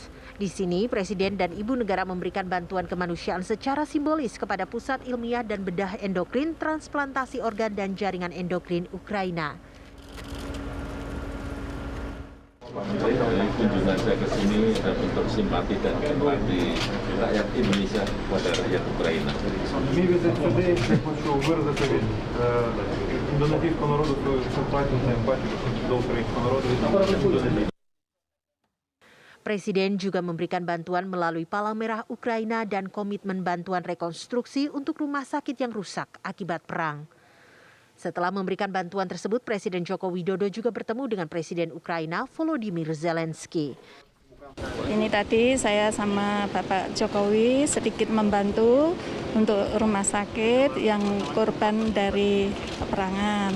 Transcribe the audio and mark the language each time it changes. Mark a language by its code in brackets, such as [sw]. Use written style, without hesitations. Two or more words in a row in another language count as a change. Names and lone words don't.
[id] Di sini, Presiden dan Ibu Negara memberikan bantuan kemanusiaan secara simbolis kepada Pusat Ilmiah dan Bedah Endokrin, Transplantasi Organ dan Jaringan Endokrin Ukraina. Kunjungan saya ke sini adalah bentuk simpati dan empati rakyat Indonesia kepada rakyat Ukraina. [uk] Мій візит сюди, я хочу виразити від індонезійського народу свою симпатію та емпатію до українського народу. [id] Presiden juga memberikan bantuan melalui Palang Merah Ukraina dan komitmen bantuan rekonstruksi untuk rumah sakit yang rusak akibat perang. Setelah memberikan bantuan tersebut, Presiden Joko Widodo juga bertemu dengan Presiden Ukraina Volodymyr Zelensky. Ini tadi saya sama Bapak Jokowi sedikit membantu untuk rumah sakit yang korban dari peperangan.